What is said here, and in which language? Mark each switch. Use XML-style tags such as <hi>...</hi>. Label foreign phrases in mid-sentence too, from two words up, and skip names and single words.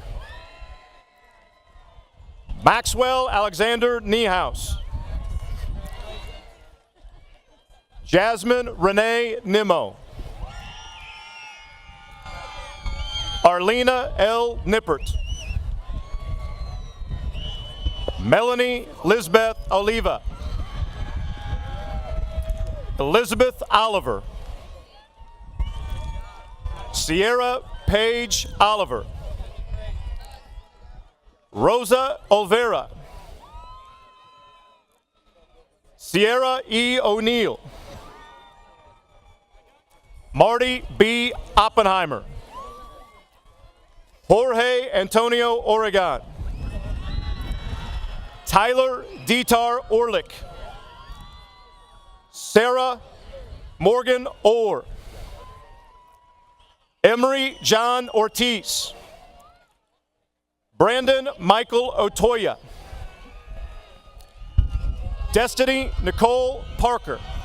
<en>Maxwell Alexander Niehaus. Jasmine Renee Nimmo. Arlena L. Nippert. Melanie Lisbeth Oliva. Elizabeth Oliver. Sierra Paige Oliver. Rosa Olvera. Sierra E. O'Neill. Marty B. Oppenheimer. Jorge Antonio Oregon. Tyler Dietar Orlick. Sarah Morgan Orr. Emery John Ortiz. Brandon Michael Otoya. Destiny Nicole Parker.</en>